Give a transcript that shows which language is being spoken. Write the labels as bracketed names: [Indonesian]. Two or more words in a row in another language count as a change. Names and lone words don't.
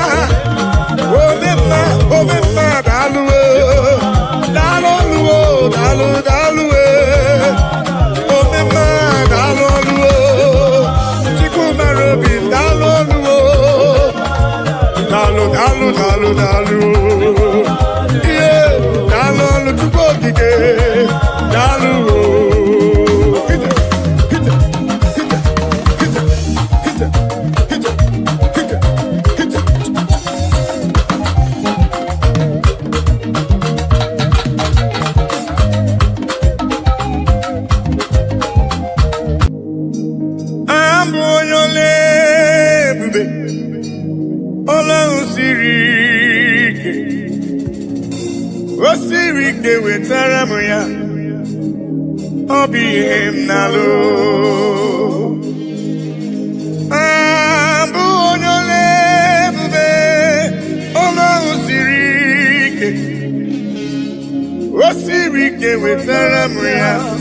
[Igbo] obema dalu, dalu dalu dalu, obema dalu, chikuma robi dalu. Dalu, dalu, dalu, dalu, yeah, dalu, [English] to go again, dalu, hit it, hit it, hit it, hit it, hit it, hit it, hit it, hit it. I'm on your leg, baby. [Igbo] Ọlọ́run siri ike wetara m ya ọ bụ ihe m na-alụ abụ onye ọla ebube Ọlọ́run siri ike o siri ike wetara m ya